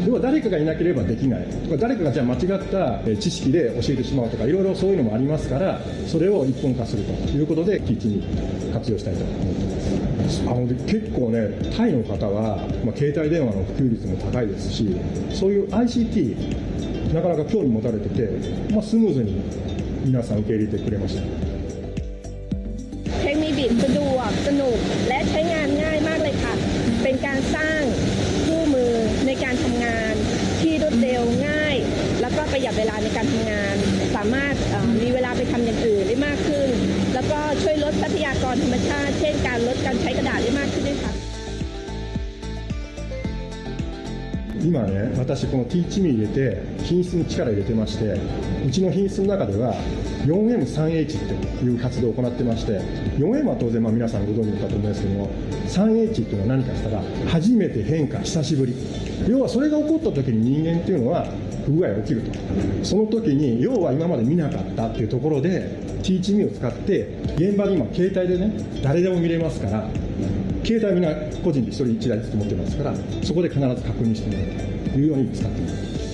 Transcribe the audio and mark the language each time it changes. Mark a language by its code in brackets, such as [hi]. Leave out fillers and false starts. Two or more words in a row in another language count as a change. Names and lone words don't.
[ja] 要は誰かがいなければできないとか、誰かがじゃあ間違った知識で教えてしまうとか、いろいろそういうのもありますから、それを一本化するということで TeachMe 活用したいと思っています。結構ね、タイの方は、携帯電話の普及率も高いですし、そういう ICT なかなか興味持たれてて、スムーズに皆さん受け入れてくれました。 [th] TeachMeBiz สะดวกสนุกและใช้งานง่ายมากเลยค่ะเป็นการสร้างคู่มือในการทำงานที่รวดเร็วง่ายแล้วก็ประหยัดเวลาในการทำงานสามารถมีเวลาไปทำอย่างอื่นได้มากขึ้นแล้วก็ช่วยลดทรัพยากรธรรมชาติเช่นการลดการใช้กระดาษได้มากขึ้นด้วยค่ะ [ja] 今ね、私この TeachMe 入れて品質に力入れてまして、うちの品質の中では 4M3H という活動を行ってまして、 4M は当然皆さんご存知かと思いますけども、 3H というのは何かしたら初めて変化久しぶり、要はそれが起こった時に人間っていうのは不具合が起きると、その時に要は今まで見なかったっていうところで TeachMe を使って現場に今携帯でね誰でも見れますから、携帯みんな個人で1人1台ずつ持ってますから、そこで必ず確認してもらうというように使っています。